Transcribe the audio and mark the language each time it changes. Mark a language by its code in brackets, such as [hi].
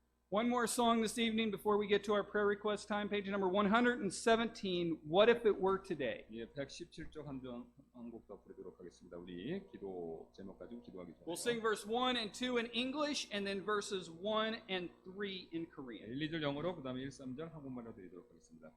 [en] One more song this evening before we get to our prayer request time. Page number 117, What If It Were Today? [ko] 예, 117쪽 한 곡 더 부르도록 하겠습니다. 우리 기도 제목 가지고 기도하기 전에 [en] We'll sing verse 1 and 2 in English and then verses 1 and 3 in Korean. [ko] 1, 2절 영어로 그 다음에 1, 3절 한국말로 드리도록 하겠습니다.